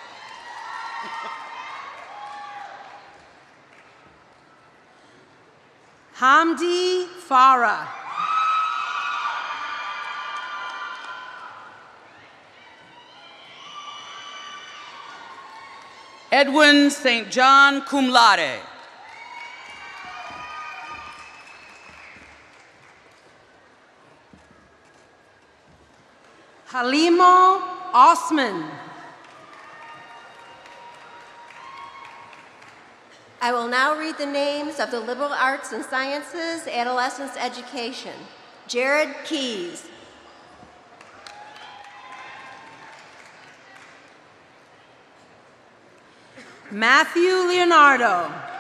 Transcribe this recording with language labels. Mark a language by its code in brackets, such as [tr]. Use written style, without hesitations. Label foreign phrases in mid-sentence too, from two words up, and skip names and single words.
[en] Hamdi Farah. Edwin St. John, cum laude. Halimo Osman. I will now read the names of the Liberal Arts and Sciences Adolescents Education. Jared Keys. Matthew Leonardo.